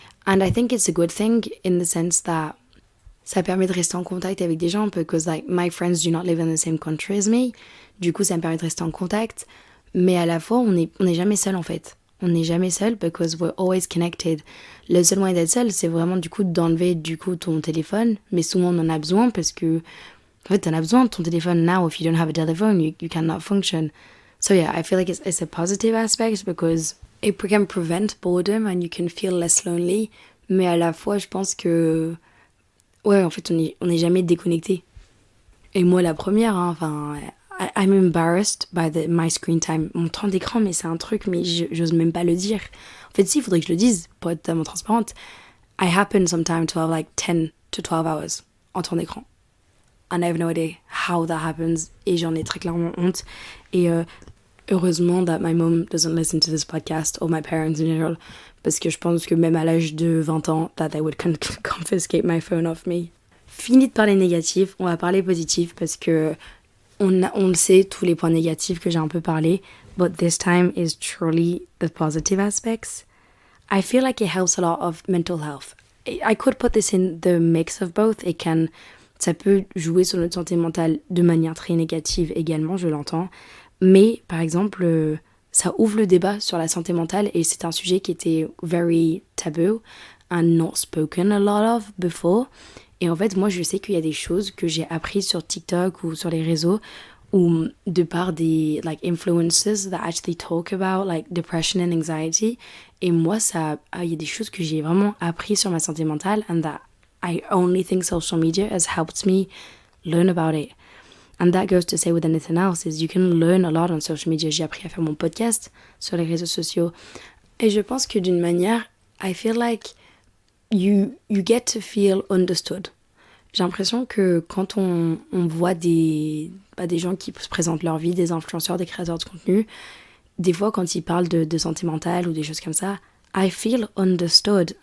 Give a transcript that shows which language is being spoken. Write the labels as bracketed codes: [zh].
[en] And I think it's a good thing in the sense that [fr] ça permet de rester en contact avec des gens [en] because like my friends do not live in the same country as me. [fr] Du coup, ça me permet de rester en contact. Mais à la fois, on n'est jamais seul en fait. On n'est jamais seul [en] because we're always connected. [fr] Le seul moyen d'être seul, c'est vraiment du coup d'enlever du coup ton téléphone. Mais souvent, on en a besoin parce que en fait, t'en as besoin de ton téléphone. [en] Now, if you don't have a telephone, you cannot function. So yeah, I feel like it's a positive aspect because It can prevent boredom and you can feel less lonely. [fr] Mais à la fois, je pense que... Ouais, en fait, on est jamais déconnecté. Et moi, la première, hein, enfin... [en] I'm embarrassed by my screen time. [fr] Mon temps d'écran, mais c'est un truc, mais j'ose même pas le dire. En fait, si, il faudrait que je le dise, pour être totalement transparente. [en] I happen sometimes to have like 10 to 12 hours [fr] en temps d'écran. [en] And I have no idea how that happens. [fr] Et j'en ai très clairement honte. Et heureusement [en] that my mom doesn't listen to this podcast, or my parents in general, [fr] parce que je pense que même à l'âge de 20 ans, [en] that they would confiscate my phone off me. [fr] Fini de parler négatif, on va parler positif, parce que on le sait, tous les points négatifs que j'ai un peu parlé, [en] but this time is truly the positive aspects. I feel like it helps a lot of mental health. I could put this in the mix of both. [fr] Ça peut jouer sur notre santé mentale de manière très négative également, je l'entends. Mais, par exemple, ça ouvre le débat sur la santé mentale et c'est un sujet qui était [en] very taboo and not spoken a lot of before. [fr] Et en fait, moi, je sais qu'il y a des choses que j'ai apprises sur TikTok ou sur les réseaux ou de par des like influencers [en] that actually talk about like depression and anxiety. [fr] Et moi, il y a des choses que j'ai vraiment appris sur ma santé mentale [en] and that I only think social media has helped me learn about it. And that goes to say with anything else is you can learn a lot on social media. [fr] J'ai appris à faire mon podcast sur les réseaux sociaux. Et je pense que d'une manière, [en] I feel like you get to feel understood. [fr] J'ai l'impression que quand on voit des gens qui se présentent leur vie, des influenceurs, des créateurs de contenu, des fois quand ils parlent de santé mentale ou des choses comme ça, [en] I feel understood.